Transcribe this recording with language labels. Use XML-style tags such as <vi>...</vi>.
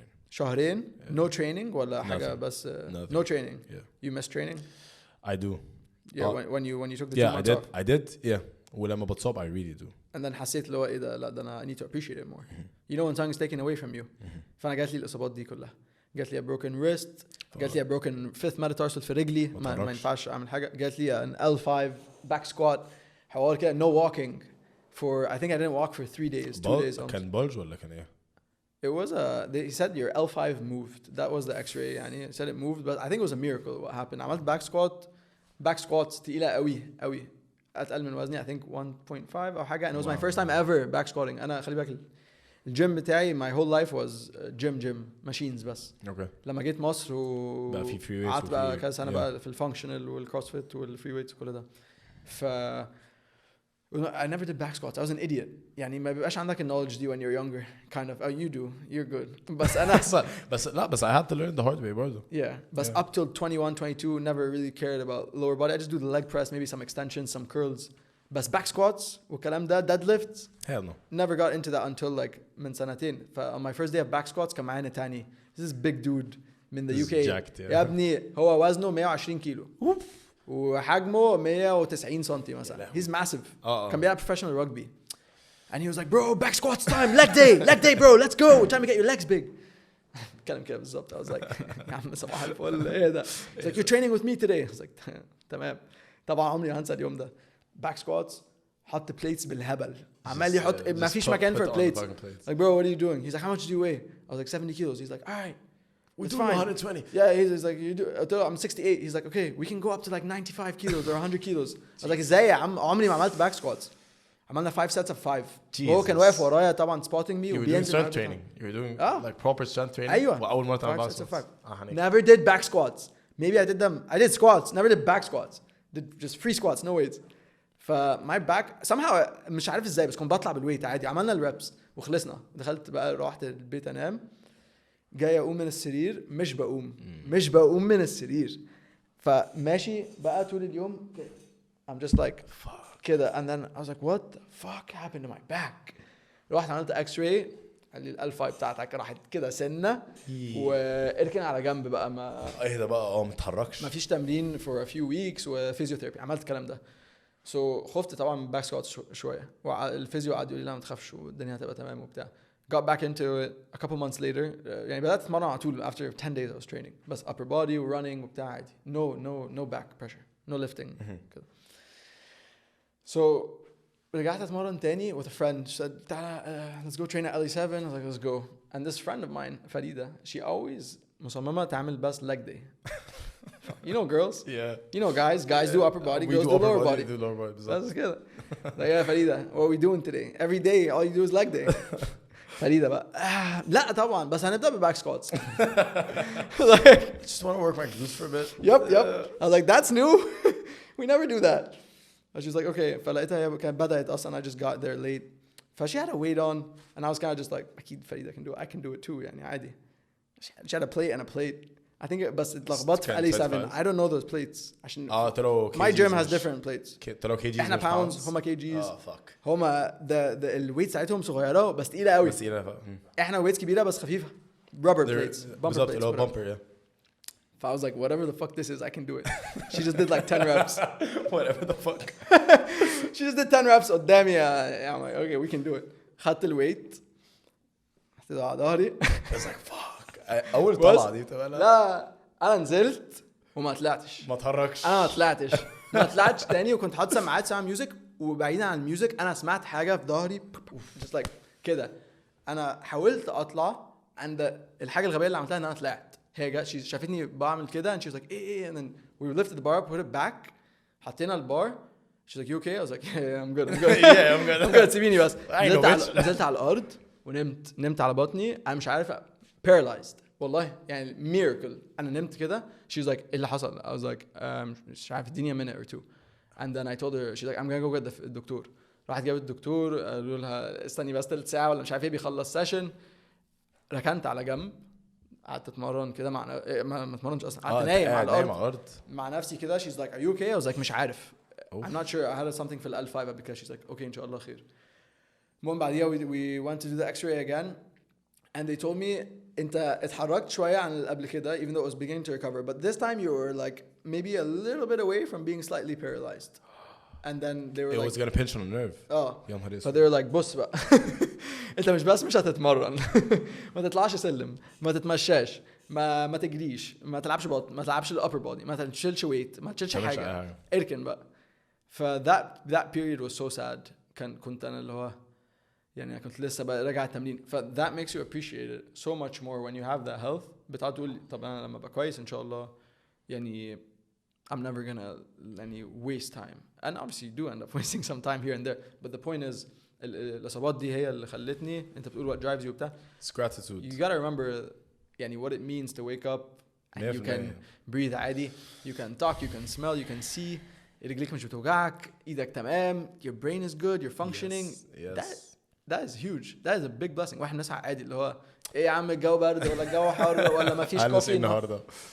<ar>شهرين.</ar> <en>Yeah. No training</en> <ar>ولا حاجة بس</ar> <en>no training. Yeah. You miss training? I do. Yeah. When you took the 2 months off. I did. Yeah.</en> <ar>ولما بتصاب</ar> <en>I really do. And then</en> <ar>حسيت اللي هو إيه ده, لا ده أنا</ar> <en>I need to appreciate it more. You know when something is taken away from you.</en> <ar>فأنا جات لي الإصابات دي كلها. جات لي</ar> <en>a broken wrist,</en> <ar>جات لي</ar> <en>a broken fifth metatarsal</en> <ar>في رجلي, ما ينفعش أعمل حاجة. جات لي</ar> <en>an L5 back squat,</en> <ar>حوار كده,</ar> <en>no walking for, I think I didn't walk for 3 days, 2 days.</en> <ar>كان bulge ولا كان إيه?</ar> <en>It was he said your L5 moved. That was the X-ray. يعني he said it moved, but I think it was a miracle what happened.</en> <ar>عملت back squats تقيلة قوي أتقل من وزني,</ar> <en>I think 1.5</en> <ar>أو حاجة,</ar> <en>and it was my first time ever back squatting.</en> <ar>أنا خلي بالك الجيم بتاعي</ar> <en>my whole life was gym machines</en> <ar>بس.</ar> <en>Okay.</en> <ar>لما جيت مصر بقى في free weights قعدت بقى كذا سنة بقى في الفانكشنال والكروسفيت والفري ويتس وكل ده.</ar> <en>I never did back squats. I was an idiot.</en> <ar>يعني ما بيبقاش عندك النولج دي</ar> <en>when you're younger. Kind of. Oh, you do. You're good.</en> <ar>بس أنا</ar> <en>بس I had to learn the hard way برضه. Yeah. بس up till 21, 22, never really cared about lower body. I just do the leg press, maybe some extensions, some curls.</en> <ar>بس back squats والكلام ده, deadlifts.</ar> <en>Hell no. Never got into that until like</en> <ar>من سنتين.</ar> <en>On my first day of back squats</en> <ar>كان معانا تاني.</ar> <en>This is big dude من the UK. Jacked, yeah.</en> <ar>يا ابني هو وزنه 120 كيلو. وحجمه 190 سنتي مثلا.</ar> <en>He's massive.</en> <ar>كان بيلعب</ar> <en>professional rugby. And he was like, bro, back squats time, leg day bro, let's go, time to get your legs big.</en> <ar>كلام كده بالظبط.</ar> <en>I was like,</en> <ar>يا عم صباح الفل ايه ده.</ar> <en>He's like, you're training with me today. I was like,</en> <ar>تمام. طبعا عمري هنسى اليوم ده. Back squats, حط plates بالهبل. عمال يحط, ما فيش مكان</ar> <en>for plates. Like, bro, what are you doing? He's like, how much do you weigh? I was like, 70 kilos. He's like, all right. We're doing 120. Yeah, he's like, you do. I'm 68. He's like, okay, we can go up to like 95 kilos or 100 kilos. I was like,</en> <ar>ازاي يا عم, عمري ما عملت back squats. عملنا</ar> <en>5 sets of 5.</en> <ar>هو كان واقف ورايا طبعا</ar> <en>spotting me. You were doing strength training. You were doing like proper strength training.</en> <ar>أيوة. وأول مرة تعمل</ar> <en>back squats. honey. Never did back squats. Maybe I did them. I did squats. Never did back squats. Did just free squats, no weights. my back somehow</en> <ar>مش عارف ازاي, بس كنت بطلع بالويت عادي. عملنا الريبس وخلصنا. دخلت بقى, روحت البيت انام. جاي اقوم من السرير, مش بقوم من السرير. فماشي بقى طول اليوم.</ar> <en>I'm just like</en> <ar>كده.</ar> <en>And then I was like, what the fuck happened to my back?</en> <ar>روحت عملت X-ray. قال لي ال5 بتاعتك راحت كده سنة واركن على جنب بقى. ما ايه ده بقى, ما تتحركش, ما فيش تمرين</ar> <en>for a few weeks</en> <ar>وفيزيوثيرابي. عملت الكلام ده. So خفت طبعا من باك سكوات شوية. والفيزيو قعد يقول لي لا ما تخافش والدنيا هتبقى تمام وبتاع.</ar> <en>Got back into it a couple months later.</en> <ar>يعني بدأت أتمرن على طول</ar> <en>after 10 days I was training.</en> <ar>بس upper body و running وبتاع عادي.</ar> <en>No back pressure. No lifting.</en> <ar>كده.</ar> <en>So</en> <ar>رجعت أتمرن تاني</ar> <en>with a friend. She said, let's go train at LA7. I was like, let's go. And this friend of mine, Farida, she always</en> <ar>مصممة تعمل بس leg day.</ar> <en>You know girls. Yeah. You know guys do upper body, girls do lower body. That's good. Like yeah, Farida, what are we doing today? Every day all you do is leg day.</en> <ar>Farida بقى لا طبعا بس هنبدأ بback squats.</ar> <en>Like I just want to work my glutes for a bit. Yep. I was like that's new. We never do that. And she's like okay.</en> <ar>فلقيتها هي كانت بدأت أصلا.</ar> <en>I just got there late. She had a weight on and I was kind of just like</en> <ar>أكيد</ar> <en>Farida can do it. I can do it too</en> <ar>يعني عادي.</ar> <en>She had a plate and a plate. I think</en> <ar>بس اتلخبطت في عليه 7.</ar> <en>I don't know those plates</en> <ar>عشان</ar> <en>my gym has different plates.</en> <ar>طلعوا كيجيز احنا pounds هما كيجيز.</ar> <en>fuck.</en> <ar>هما الويت ساعتهم صغيرة بس تقيلة قوي. احنا ويتس كبيرة بس خفيفة.</ar> <en>Rubber plates. Bumper plates. Bumper yeah. I was like whatever the fuck this is I can do it. She just did like 10 reps. Whatever the fuck. She just did 10 reps</en> <ar>قدامي.</ar> <en>I'm like okay we can do it.</en> <ar>خدت الويت. حطيته على ظهري.</ar> <en>I was like fuck.</en> <ar>اول طلعه دي تبقى لا انا نزلت وما طلعتش ما اتحركش انا ما طلعتش تاني وكنت حاطط سماعات سامع ميوزك وبعيدا عن الميوزك انا سمعت حاجه في ظهري</ar> <en>just like</en> <ar>كده انا حاولت اطلع عند الحاجه الغبيه اللي عملتها ان انا طلعت هي جت شافتني بعمل كده</ar> <en>and she was like</en> <ar>ايه</ar> <en>and then we lifted the bar put</en> <ar>it back حطينا البار</ar> <en>she's like you okay I was like yeah I'm good yeah I'm good</en> <ar>سيبيني بس نزلت على الارض ونمت على بطني انا مش عارف paralyzed والله يعني miracle انا نمت كده she was like ايه اللي حصل</ar> <en>I was like</en> <ar>مش عارف اديني</ar> <en>a minute or two and then I told her she's like I'm gonna go get</en> <ar>الدكتور راحت جابت الدكتور قالوا لها استني بس 3 ساعة ولا مش عارف ايه بيخلص سيشن ركنت على جنب قعدت اتمرن كده ما اتمرنش اصلا قعدت نايم على الارض مع نفسي كده</ar> <en>she's like are you okay I was like</en> <ar>مش عارف</ar> <en>I'm not sure I had something</en> <ar>في ال L5 because she's like okay ان شاء الله خير المهم بعديها</ar> <en>we went to do the x-ray again and they told me</en> <ar>انت اتحركت شويه عن اللي قبل كده</ar> <en>even though it was beginning to recover but this time you were like maybe a little bit away from being slightly paralyzed and then they were it like was gonna pinch on a nerve</en> <ar>so they were like بص بقى انت مش هتتمرن ما تطلعش سلم ما تتمشاش ما تجريش ما تلعبش بطن ما تلعبش الابر بودي ما تشيلش ويت ما تشيلش حاجه اركن بقى ف</ar> <en>that period was so sad</en> <ar>كنت انا اللي هو يعني كنت لسه راجع التمرين ف</ar> <en>that makes you appreciate it so much more when you have that health</en> <ar>بتقعد تقول طب انا لما ابقى كويس ان شاء الله يعني</ar> <en>I'm never gonna</en> <ar>يعني</ar> <en>waste time and obviously you do end up wasting some time here and there but the point is</en> <ar>الاصابات دي هي اللي خلتني انت بتقول</ar> <en>what drives you</en> <ar>بتاع</ar> <en>gratitude you gotta remember</en> <ar>يعني</ar> <en>what it means to wake up and you can breathe</en> <ar>عادي</ar> <en>you can talk you can smell you can see</en> <ar>رجليك مش بتوجعك ايدك تمام</ar> <en>your brain is good you're functioning that is huge that is a big blessing</en> <ar>واحد ناس عادي اللي هو ايه يا عم الجو برد ولا الجو حر ولا ما فيش كوفي النهارده</ar>